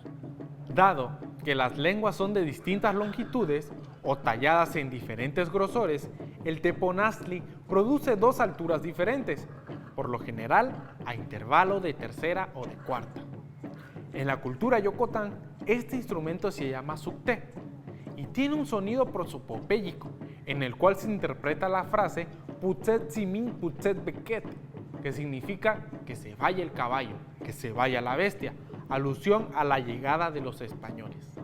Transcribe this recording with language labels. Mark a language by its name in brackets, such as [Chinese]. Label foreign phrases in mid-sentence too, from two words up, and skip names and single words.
[Spanish] Dado que las lenguas son de distintas longitudes o talladas en diferentes grosores, el teponazli produce 2 alturas diferentes, por lo general a intervalo de tercera o de cuarta. En la cultura yocotán, este instrumento se llama sukté y tiene un sonido prosopopéyico, en el cual se interpreta la frase [Tabasco Chontal] Putset simin putset beket, [Spanish] que significa que se vaya el caballo, que se vaya la bestia, alusión a la llegada de los españoles.